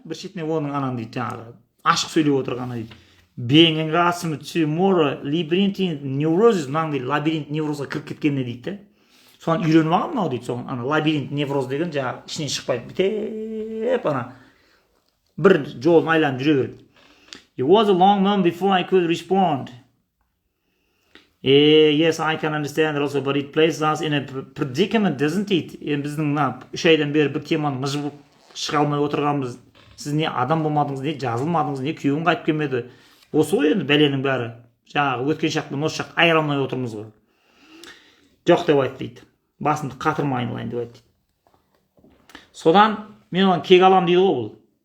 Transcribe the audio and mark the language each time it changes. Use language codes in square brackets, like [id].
[kk] Бір шетіне оның анан дейді, жаңағы ашық сөйлеп отырғаны дейді. [en] Being accustomed to more labyrinthine neurosis, [kk] мынандай лабиринт неврозға кіріп кеткеніне дейді. Соған үйреніп алған мынау дейді. Соған ана лабиринт невроз деген жаңағы ішінен шықпайды. Бітеп ана бір жолын айланып жүре береді. [en] It was a long moment before I could respond. Yes, I can understand that also, but it places us in a predicament, doesn't it? [kk] Біздің 3 айдан бері бір теманы мыжып шыға алмай отырғанбыз. Сіз не адам болмадыңыз, не жазылмадыңыз, не күйеуің қайтып келмеді. Осы ғой енді бәленің бәрі. Жаңағы өткен шақпен осы шақ айыра алмай отырмыз ғой. Жоқ деп айтты дейді. Басымды қатырма айналайын деп айтты. Содан мен оған кек алам дейді ғой бұл.